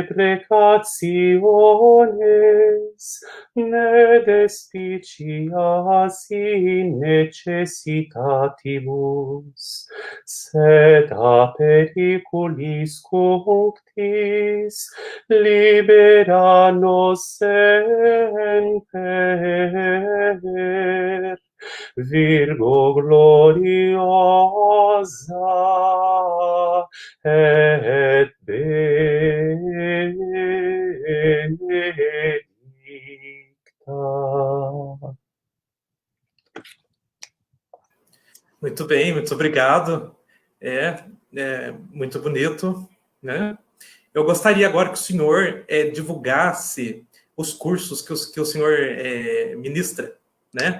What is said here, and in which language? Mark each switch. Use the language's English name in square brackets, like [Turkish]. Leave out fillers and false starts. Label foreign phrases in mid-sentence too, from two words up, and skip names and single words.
[Latin] deprecationes, ne despicias in necessitatibus, sed a periculis cunctis, libera nos semper. Virgo gloriosa et benedicta. [Portuguese] Muito bem, muito obrigado. Muito bonito, né? Eu gostaria agora que o senhor divulgasse os cursos que o senhor ministra, né?